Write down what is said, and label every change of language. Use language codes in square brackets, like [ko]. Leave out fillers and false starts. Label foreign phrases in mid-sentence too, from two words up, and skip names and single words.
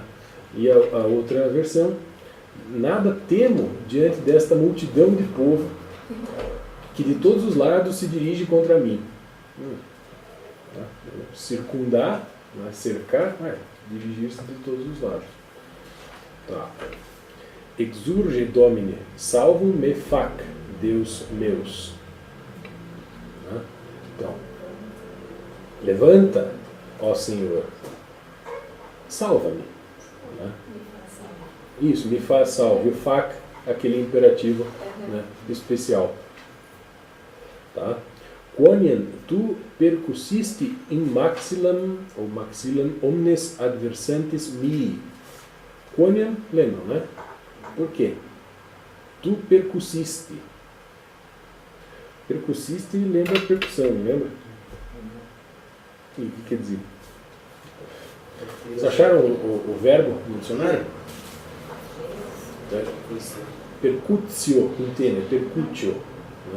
[pt] E a outra versão, nada temo diante desta multidão de povo que de todos os lados se dirige contra mim. Tá? Circundar, né? Cercar, dirigir-se de todos os lados. Tá. [la] Exurge Domine, salvum me fac, Deus meus. [pt] Né? Então, levanta, ó Senhor, salva-me. Né? Isso, me faz salvo. E o fac, aquele imperativo, né, especial. Tá? [la] Quoniam tu percussiste in maxillam, ou maxillam, omnes adversantes mii. [pt] Quoniam, lembram, né? Por quê? [la] Tu percussiste. [pt] Percussiste lembra percussão, lembra? E o que quer dizer? Vocês acharam o verbo no dicionário? Percutio, entende? Percutio. Né?